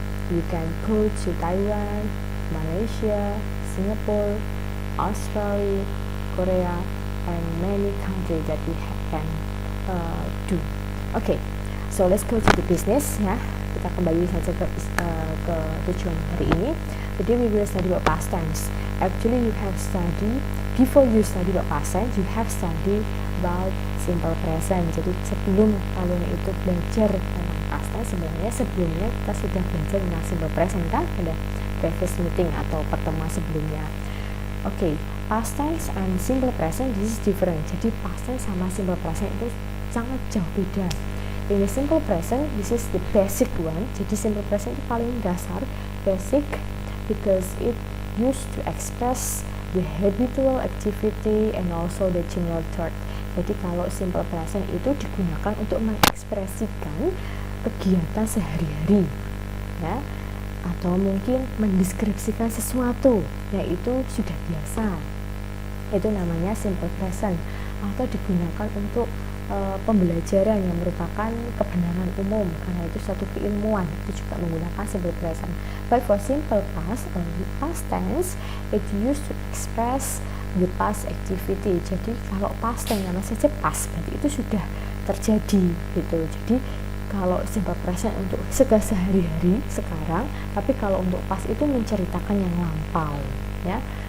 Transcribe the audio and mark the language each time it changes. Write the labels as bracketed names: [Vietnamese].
[English] You can go to Taiwan, Malaysia, Singapore, Australia, Korea, and many countries that we can do. Okay, so let's go to the business, ya. [Indonesian] Kita kembali saja ke tujuan hari ini. [English] Today we will study about past tense. Actually, you have study before you study about past tense, you have study about simple present. [Indonesian] Jadi sebelum kalian itu belajar tentang past tense, sebenarnya sebelumnya kita sudah belajar tentang simple present, kan? Ada [English] previous meeting [Indonesian] atau pertemuan sebelumnya. [English] Okay, past tense and simple present this is different. [Indonesian] Jadi past tense sama simple present itu sangat jauh beda. [English] In the simple present, this is the basic one. [Indonesian] Jadi simple present itu paling dasar, basic, [English] because it used to express the habitual activity and also the general thought. [Indonesian] Jadi kalau simple present itu digunakan untuk mengekspresikan kegiatan sehari-hari, ya, atau mungkin mendeskripsikan sesuatu, yaitu sudah biasa. Itu namanya simple present, atau digunakan untuk pembelajaran yang merupakan kebenaran umum, karena itu suatu keilmuan, itu juga menggunakan simple present. [English] But for simple past or the past tense, it used to express the past activity. [Indonesian] Jadi kalau past tense nama saja past, berarti itu sudah terjadi gitu. Jadi kalau simple present untuk segala sehari-hari sekarang, tapi kalau untuk past itu menceritakan yang lampau, ya.